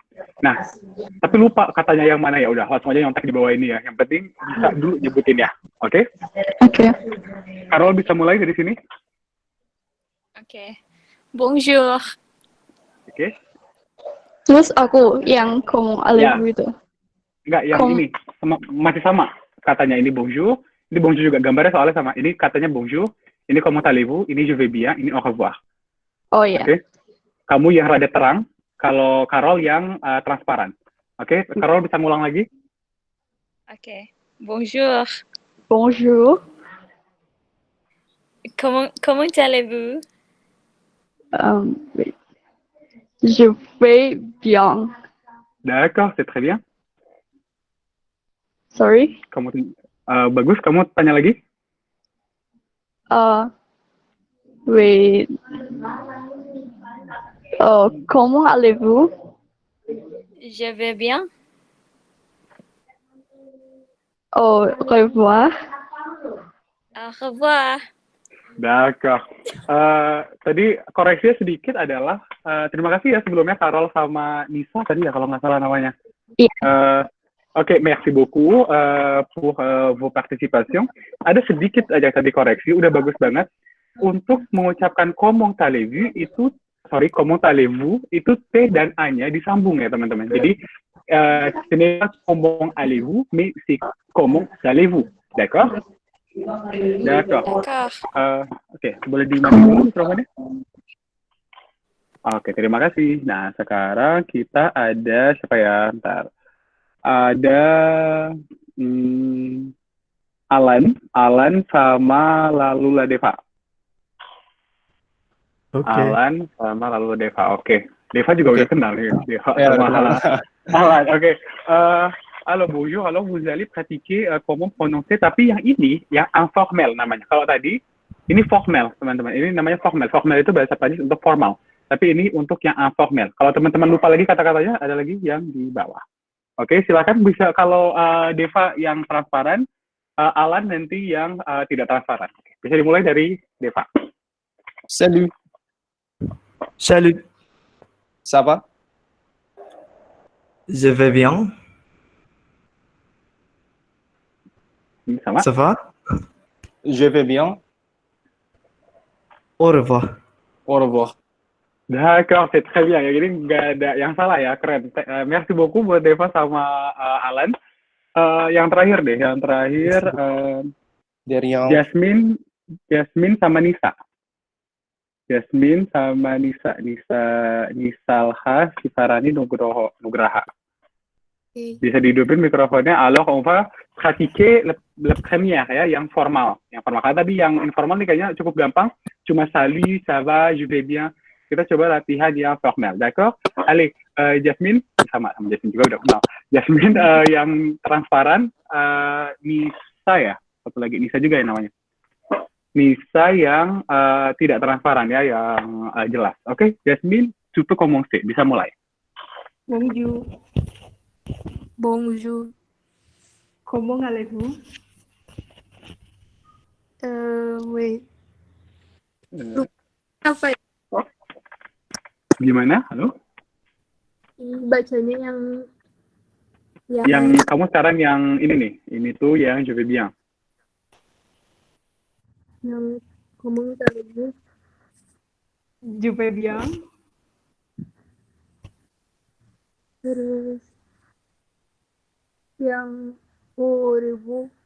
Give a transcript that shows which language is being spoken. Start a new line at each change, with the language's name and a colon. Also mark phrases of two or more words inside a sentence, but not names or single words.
Indonesian: Nah, tapi lupa katanya yang mana ya. Udah, langsung aja nyontek di bawah ini ya. Yang penting bisa dulu nyebutin ya. Oke? Oke. Carol bisa mulai dari sini. Oke. Bonjour. Oke. Terus aku yang
French: comment allez-vous
Indonesian: itu. Enggak, yang ini masih sama. Katanya ini bonjour. Ini bonjour juga, gambarnya soalnya sama. Ini katanya bonjour. Ini
French: comment allez-vous.
Indonesian: Ini
French: je vais bien.
Indonesian: Ini
French: au revoir.
Indonesian: Oh iya. Oke. Kamu yang rada terang. Kalau Carol yang transparan. Oke. Carol bisa ngulang lagi? Oke.
French: Bonjour. Bonjour. Comment allez-vous? Oui. Je vais bien. D'accord, c'est très bien. Sorry.
Indonesian: Bagus, kamu tanya lagi?
French: Oui. Comment allez-vous? Je vais bien. Au revoir. Au revoir. D'accord.
Indonesian: Tadi koreksinya sedikit adalah terima kasih ya sebelumnya Carol sama Nisa tadi ya kalau nggak salah namanya. Iya. Oke,
French: merci beaucoup pour vos participations.
Indonesian: Ada sedikit aja tadi koreksi, udah bagus banget. Untuk mengucapkan
French: comment allez-vous
Indonesian: itu,
French: comment allez-vous
Indonesian: itu T dan A-nya disambung ya teman-teman. Jadi,
French: ce n'est pas comment allez-vous, mais c'est comment allez-vous. D'accord? D'accord.
Indonesian: Oke, boleh dimatiin dulu mikrofonnya? Oke, terima kasih. Nah, sekarang kita ada siapa ya? Ntar. Ada Alan sama lalu Deva. Oke. Alan sama lalu Deva. Oke. Deva juga udah kenal ya. Deva Ya, sama Alan. Oke.
French: Alors bonjour. Alors vous allez pratiquer comment prononcer.
Indonesian: Tapi yang ini yang informel namanya. Kalau tadi ini formal teman-teman. Ini namanya formal. Formal itu bahasa Prancis untuk formal. Tapi ini untuk yang informel. Kalau teman-teman lupa lagi kata-katanya, ada lagi yang di bawah. Oke, silakan bisa kalau Deva yang transparan, Alan nanti yang tidak transparan. Bisa dimulai dari Deva.
French: Salut. Salut. Ça va? Je vais bien.
Indonesian: Sama?
French: Ça va? Je vais bien. Au revoir. Au revoir. D'accord, c'est très bien.
Indonesian: Ya, jadi nggak ada yang salah ya, keren.
French: Merci beaucoup
Indonesian: buat Deva sama Alan. Yang terakhir deh, Jasmine sama Nisa. Jasmine sama Nisa, Nisalha Sifarani Nugraha. Bisa dihidupin mikrofonnya.
French: Alors, on va pratiquer le premier ya,
Indonesian: yang formal. Yang formal. Karena tadi yang informal nih kayaknya cukup gampang. Cuma
French: salut, ça va, je vais bien.
Indonesian: Kita coba latihan yang formal,
French: d'accord? Allez,
Indonesian: Jasmine, sama Jasmine juga udah kenal. Jasmine yang transparan, Nisa ya, satu lagi Nisa juga ya namanya. Nisa yang tidak transparan ya, yang jelas. Oke, Jasmine,
French: tu peux commencer,
Indonesian: bisa mulai.
French: Bonjour. Bonjour. Comment allez-vous? Oui.
Indonesian: Apa ya? Gimana? Halo? Bacanya Yang kamu sekarang yang ini nih, ini tuh yang
French: je vais bien.
Indonesian: yang
French: comment allez-vous? Je vais bien.
Indonesian: Terus yang
French: au revoir.